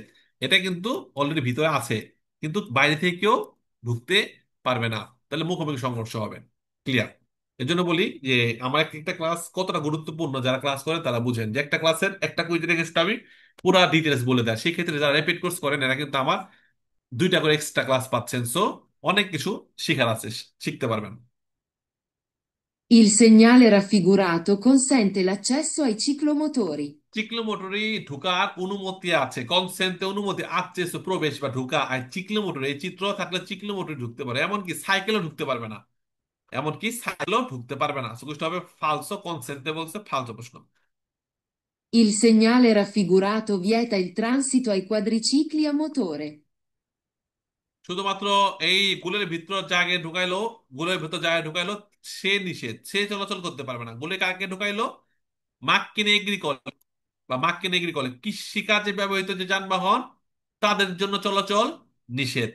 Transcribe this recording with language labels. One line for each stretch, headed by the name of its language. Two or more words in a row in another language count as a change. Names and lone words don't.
Bangla: এটা কিন্তু অলরেডি ভিতরে আছে, কিন্তু বাইরে থেকে কেউ ঢুকতে পারবে না, তাহলে মুখোমুখি সংঘর্ষ হবে। ক্লিয়ার? এর জন্য বলি যে আমার একটা ক্লাস কতটা গুরুত্বপূর্ণ, যারা ক্লাস করেন তারা বুঝেন যে একটা ক্লাসের একটা কুইজ রেখে আমি পুরা ডিটেলস বলে দেয়। সেই ক্ষেত্রে যারা
English: rapid course
Bangla: করেন এরা কিন্তু আমার দুইটা করে
English: extra class
Bangla: পাচ্ছেন। সো অনেক কিছু শিখার আছে, শিখতে পারবেন।
Italian: Il segnale raffigurato consente l'accesso ai ciclomotori.
Bangla: চিকলোমোটরে ঢুকার অনুমতি আছে, কনসেন্টে অনুমতি আছে, so প্রবেশ বা ঢুকা। আর চিকলোমোটর এই চিত্র থাকলে চিকলোমোটর ঢুকতে পারে, এমনকি সাইকেলও ঢুকতে পারবে না, এমনকি সাইকেলও ঢুকতে পারবে না। সুতরাং হবে ফালসো, কনসেন্টে বলছে ফালসো প্রশ্ন।
Italian: Il segnale raffigurato vieta il transito ai quadricicli a motore.
Bangla: শুধুমাত্র এই গুলের ভিতর জায়গায় ঢুকাইলো, গুলের ভিতর জায়গায় ঢুকাইলো, সে নিষেধ, সে চলাচল করতে পারবে না। গুলে কাকে ঢুকাইলো,
Italian: macchine agricole
Bangla: বা
Italian: macchine agricole
Bangla: কৃষিকাজে ব্যবহৃত যে যানবাহন, তাদের জন্য চলাচল নিষেধ।